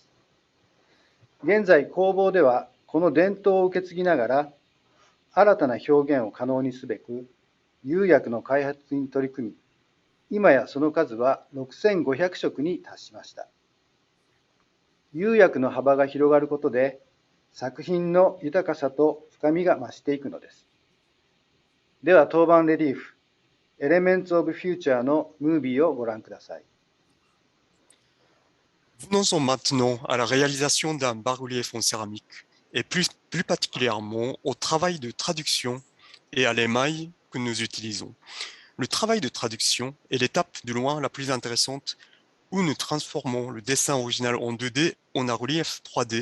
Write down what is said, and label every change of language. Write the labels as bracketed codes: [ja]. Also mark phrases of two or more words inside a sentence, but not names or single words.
[ja] 現在、工房ではこの伝統を受け継ぎながら、新たな表現を可能にすべく、釉薬の開発に取り組み、今やその数は6500色に達しました。釉薬の幅が広がることで、作品の豊かさと深みが増していくのです。では、当番レリーフ、Elements of Future のムービーをご覧ください。 [fr] Venons-en maintenant à la réalisation d'un bas-relief en céramique, et plus particulièrement au travail de traduction et à l'émail que nous utilisons. Le travail de traduction est l'étape de loin la plus intéressante où nous transformons le dessin original en 2D en un relief 3D.